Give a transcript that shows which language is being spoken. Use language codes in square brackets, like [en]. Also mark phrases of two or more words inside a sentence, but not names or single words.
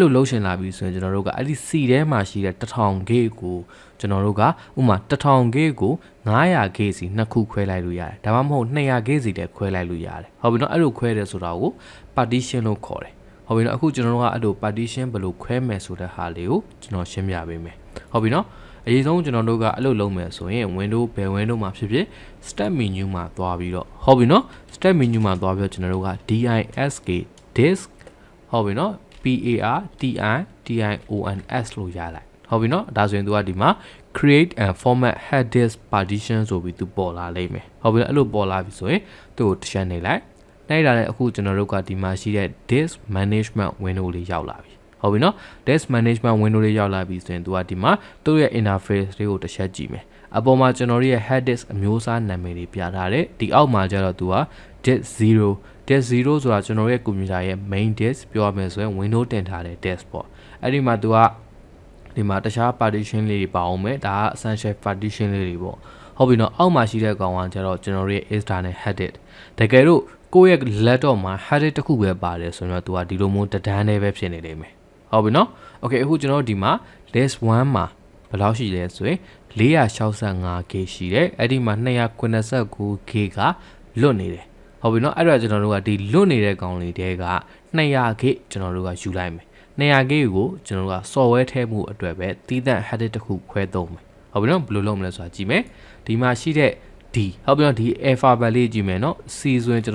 [my] လိုလုပ်ရှင်လာပြီဆိုရင်ကျွန်တော်တို့ကအဲ့ဒီ C ထဲမှာရှိတဲ့ 1000GB ကိုကျွန်တော်တို့ကဥပမာ 1000GB ကို 900GB စီနှစ်ခုခွဲလိုက်လို့ရတယ်ဒါမှမဟုတ် 200GB စီတည်းခွဲလိုက်လို့ရတယ်ဟုတ်ပြီနော်အဲ့လိုခွဲတယ်ဆိုတာကို partition လို့ခေါ်တယ်ဟုတ်ပြီနော်အခုကျွန်တော်တို့ကအဲ့လို partition ဘယ်လိုခွဲမယ်ဆိုတဲ့ဟာလေးကိုကျွန်တော်ရှင်းပြပေးမယ်ဟုတ်ပြီနော်အရင်ဆုံးကျွန်တော်တို့ကအဲ့လိုလုပ်မယ်ဆိုရင် Windows ဘယ် Windows မှာဖြစ်ဖြစ် [en] Start menu [my] မှာသွားပြီးတော့ဟုတ်ပြီနော် [en] Start menu [my] မှာသွားပြီးတော့ကျွန်တော်တို့က [en] disk disk [my] ဟုတ်ပြီနော် partitions လို့ရလိုက်ဟုတ်ပြီနော်ဒါဆိုရင်သူကဒီမှာ [en] create and format hard disk partition [my] ဆိုပြီးသူပေါ်လာလိမ့်မယ်ဟုတ်ပြီနော်အဲ့လိုပေါ်လာပြီဆိုရင်သူ့ကိုတစ်ချက်နေလိုက်နိုင်တာလည်းအခုကျွန်တော်တို့ကဒီမှာရှိတဲ့ [en] disk management [my] window လေးရောက်လာပြီဟုတ်ပြီနော် [en] disk management [my] window လေးရောက်လာပြီဆိုရင်သူကဒီမှာသူ့ရဲ့ interface လေးကိုတစ်ချက်ကြည့်မယ်အပေါ်မှာကျွန်တော်တို့ရဲ့ [en] hard disk [my] အ မျိုးအစားနာမည်တွေပြထားတယ်ဒီအောက်မှာကျတော့သူက disk 0 disk 0ဆိုတာကျွန်တော်ရဲ့ computer ရဲ့ [en] main disk [my] ပြောရမယ်ဆိုရင် window တင်ထားတဲ့ disk ပေါ့အဲ့ဒီမှာသူကဒီမှာတခြား partition လေးတွေပါအောင်မယ်ဒါက [en] essential partition [my] လေးတွေပေါ့ဟုတ်ပြီနော်အောက်မှာရှိတဲ့ကောင်ကကျတော့ကျွန်တော်ရဲ့ [en] external hard disk [my] တကယ်လို့ကိုယ့်ရဲ့ laptop မှာ [en] hard disk [my] တစ်ခုပဲပါတယ်ဆိုတော့သူကဒီလိုမျိုးတဒန်းလေးပဲဖြစ်နေလိမ့်မယ်ဟုတ်ပြီနော် okay အခုကျွန်တော်ဒီမှာ disk 1မှာဘယ်လောက်ရှိလဲဆိုရင် 465GB ရှိတယ်အဲ့ဒီမှာ 289GB ကလွတ်နေတယ်ဟုတ်ပြီနော်အဲ့တော့ကျွန်တော်တို့ကဒီလွတ်နေတဲ့ကောင်လေးတဲက 200GB ကျွန်တော်တို့ကယူလိုက်မယ် 200GB ကိုကျွန်တော်တို့က software ထည့်မှုအတွက်ပဲတည်တံ့ [en] hard disk [my] တစ်ခုခွဲသုံးမယ်ဟုတ်ပြီနော်ဘယ်လိုလုပ်မလဲဆိုတာကြည့်မယ်ဒီမှာရှိတဲ့ D ဟုတ်ပြီနော်ဒီ alphabet လေးကြည့်မယ်နော် C ဆိုရင်ကျွန်